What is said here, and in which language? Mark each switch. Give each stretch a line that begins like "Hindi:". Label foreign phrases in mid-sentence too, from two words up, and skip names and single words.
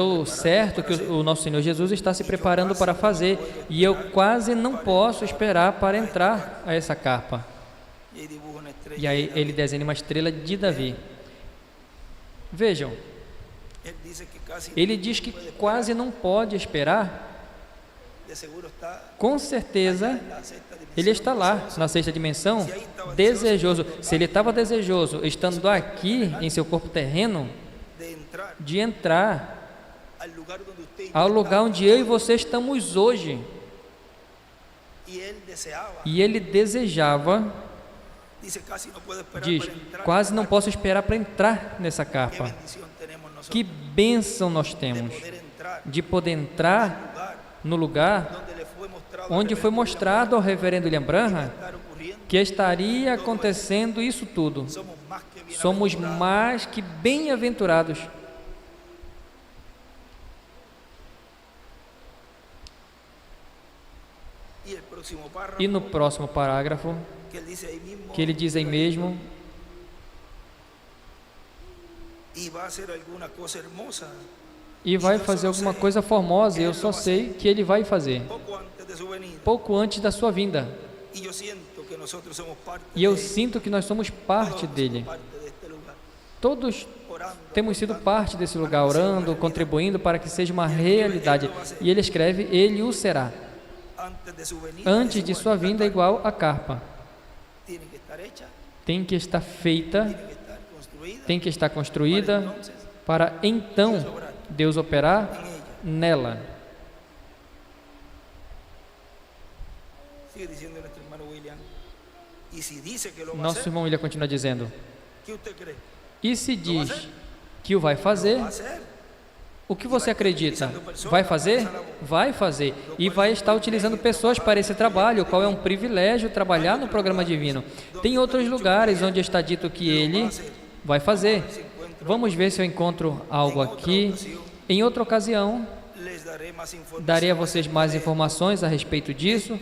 Portuguese: estou preparado certo para que
Spanish: hacer.
Portuguese: o nosso Senhor Jesus está se preparando para fazer, e eu quase não posso esperar para entrar a essa carpa.
Spanish: Y ahí dibuja una estrella
Portuguese: E aí
Spanish: de David.
Portuguese: ele desenha uma estrela de Davi. Vejam,
Spanish: Él dice que casi
Portuguese: ele diz que quase não pode esperar.
Spanish: de seguro está
Portuguese: Com certeza,
Spanish: en la sexta dimensión.
Portuguese: ele está lá na sexta dimensão, desejoso. Se ele estava desejoso, estando aqui em seu corpo terreno,
Spanish: de entrar
Portuguese: de entrar
Spanish: al lugar donde usted y yo
Portuguese: ao lugar
Spanish: estamos.
Portuguese: onde eu e você estamos hoje.
Spanish: Y él deseaba,
Portuguese: E ele desejava,
Spanish: dice casi no puedo esperar
Portuguese: diz,
Spanish: para entrar.
Portuguese: quase não posso esperar para entrar nessa
Spanish: Qué
Portuguese: carpa.
Spanish: bendición tenemos nosotros
Portuguese: Que bênção nós
Spanish: de
Portuguese: temos
Spanish: poder entrar
Portuguese: de poder entrar
Spanish: lugar
Portuguese: no lugar
Spanish: donde le fue mostrado
Portuguese: onde foi mostrado ao reverendo William Branham
Spanish: estar ocurriendo.
Portuguese: que estaria acontecendo isso tudo.
Spanish: Somos más que
Portuguese: Somos
Spanish: bienaventurados.
Portuguese: mais que bem-aventurados.
Spanish: Y el próximo párrafo
Portuguese: E no próximo parágrafo,
Spanish: que él dice ahí mismo,
Portuguese: que ele diz aí mesmo,
Spanish: y va a hacer alguna cosa hermosa
Portuguese: e vai fazer alguma coisa formosa, e eu só sei que ele vai fazer,
Spanish: poco antes de su venida.
Portuguese: pouco antes da sua vinda.
Spanish: Y yo siento que nosotros somos parte
Portuguese: E eu
Spanish: de él.
Portuguese: sinto que nós somos parte
Spanish: Todos
Portuguese: dele.
Spanish: somos parte de este lugar.
Portuguese: Todos
Spanish: Orando,
Portuguese: temos sido
Spanish: aportando,
Portuguese: parte desse lugar, orando, contribuindo para que seja uma realidade. E ele escreve, ele o será.
Spanish: antes de su venida. Antes es de igual.
Portuguese: sua vinda, igual a carpa.
Spanish: Tiene que estar hecha,
Portuguese: Tem que estar feita,
Spanish: tiene que estar construida,
Portuguese: tem que estar construída,
Spanish: para entonces
Portuguese: para então Deus operar
Spanish: en ella.
Portuguese: nela.
Spanish: Sigue diciendo nuestro hermano William. Y si dice que lo va a
Portuguese: Nosso
Spanish: hacer,
Portuguese: irmão William continua dizendo,
Spanish: ¿qué usted cree?
Portuguese: e se diz que o vai
Spanish: Lo
Portuguese: fazer,
Spanish: va a hacer.
Portuguese: O que você acredita? Vai fazer? Vai fazer. E vai estar utilizando pessoas para esse trabalho, o qual é um privilégio trabalhar no programa divino. Tem outros lugares onde está dito que ele vai fazer. Vamos ver se eu encontro algo aqui. Em outra ocasião, darei a vocês mais informações a respeito disso.